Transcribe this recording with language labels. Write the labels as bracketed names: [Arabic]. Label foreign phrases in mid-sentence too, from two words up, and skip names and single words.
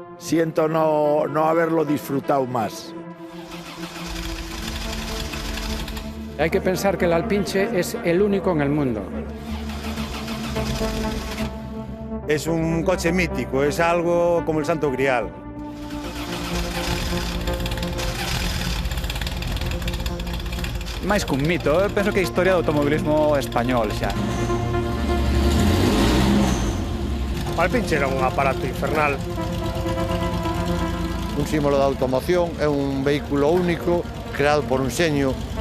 [Spanish] siento no haberlo disfrutado más. Hay que pensar que el Alpinche es el único en el mundo. Es un coche mítico, es algo como el Santo Grial. [Galician] Máis cun mito, eu penso que é a historia do automobilismo español xa. O Alpinche era un aparato infernal. Un símbolo da automoción, é un vehículo único, creado por un xeño.